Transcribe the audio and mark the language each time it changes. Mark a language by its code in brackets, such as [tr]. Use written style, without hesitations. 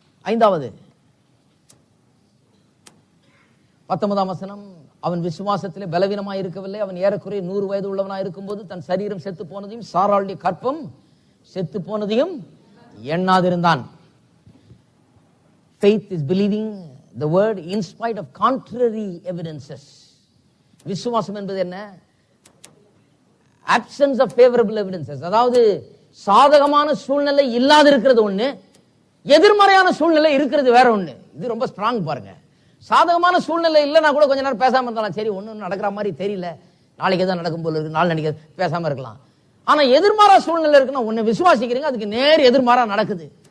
[ta] ஐந்தாவது 19ஆம் வசனம், அவன் விசுவாசத்திலே பலவீனமாய் இருக்கவில்லை, அவன் ஏறக்குறைய 100 வயது உள்ளவனாய் இருக்கும்போது தன் சரீரம் செத்து போனதையும் சாராளுடைய கற்பம் செத்து போனதையும் எண்ணாதிருந்தான். [en] Faith is believing the word in spite of contrary evidences. [ta] விசுவாசம் என்பது என்ன? [en] absence of favorable evidences. [ta] அதாவது சாதகமான சூழ்நிலை இல்லாத இருக்கிறது ஒண்ணு, எதிர்மறையான சூழ்நிலை இருக்கிறது வேற ஒண்ணு. இது ரொம்ப ஸ்ட்ராங் பாருங்க. சாதகமான சூழ்நிலை இல்லைன்னா கூட கொஞ்ச நேரம் பேசாம இருந்தாலும் சரி, ஒண்ணு நடக்கிற மாதிரி தெரியல, நாளைக்கு எதாவது நடக்கும் போல இருக்கு, நாள் நினைக்க பேசாம இருக்கலாம். ஆனா எதிர்மாறா சூழ்நிலை இருக்குன்னா உன்னை விசுவாசிக்கிறீங்க, அதுக்கு நேர் எதிர்மாறா நடக்குது.